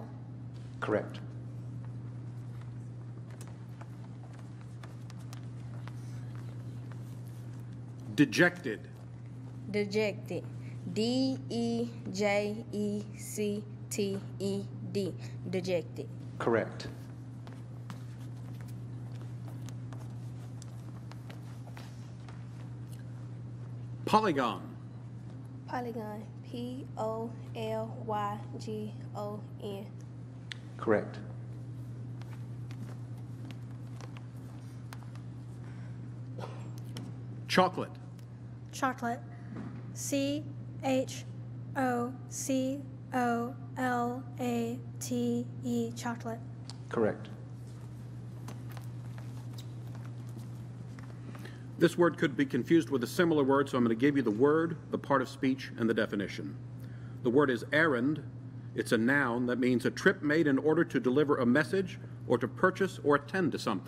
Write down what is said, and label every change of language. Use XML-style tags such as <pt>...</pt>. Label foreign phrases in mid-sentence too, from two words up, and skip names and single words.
<en>Correct. Dejected. Dejected. D-E-J-E-C-T-E-D. Dejected. Correct. Polygon. Polygon. P-O-L-Y-G-O-N. Correct. Chocolate. Chocolate. C-H-O-C-O-L-A-T-E. Chocolate. Correct. This word could be confused with a similar word, so I'm going to give you the word, the part of speech, and the definition. The word is errand. It's a noun that means a trip made in order to deliver a message or to purchase or attend to something.</en>